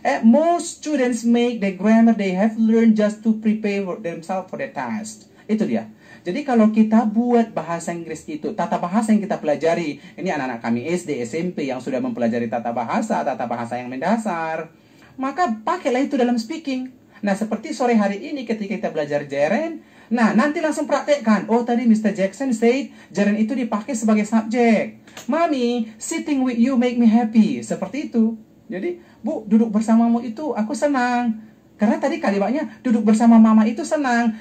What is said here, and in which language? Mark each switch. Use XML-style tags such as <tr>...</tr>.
<en>Most students make the grammar they have learned just to prepare themselves for the test.</en> <id>Itu dia. Jadi kalau kita buat bahasa Inggris itu, tata bahasa yang kita pelajari, ini anak-anak kami SD, SMP yang sudah mempelajari tata bahasa yang mendasar, maka pakailah itu dalam speaking. Nah, seperti sore hari ini ketika kita belajar gerund, nah nanti langsung praktekkan. Oh, tadi Mr. Jackson said gerund itu dipakai sebagai subjek.</id> <en>Mami, sitting with you make me happy.</en> <id>Seperti itu. Jadi, Bu, duduk bersamamu itu aku senang. Karena tadi kalimatnya duduk bersama mama itu senang.</id>